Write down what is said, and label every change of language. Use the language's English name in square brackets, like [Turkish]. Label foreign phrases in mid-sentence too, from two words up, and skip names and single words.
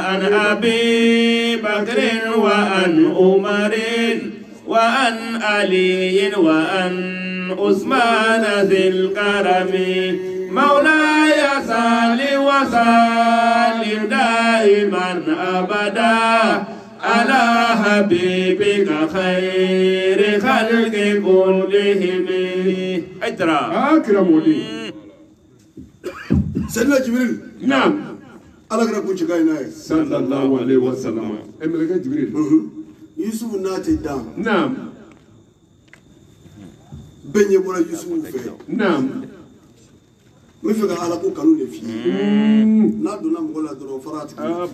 [Arabic] عن أبي بكر وعن عمر وعن علي وعن عثمان ذي الكرم مولاي صل وسلم دائما أبدا على حبيبك خير خلق كلهم أجرى أكرمني سيدنا جبريل نعم [Bambara] ala kɛra kun cɛka in n'a ye [Arabic] صلى الله عليه وسلم mɛlɛkɛ Jibril [Bambara] Yusufu n'a tɛ dan naam bɛɛ ɲɛ bɔra Yusufu fɛ naam n bɛ fɛ ka ala ko kanu de f'i ye n'a donna mɔgɔ la dɔrɔn fara tigi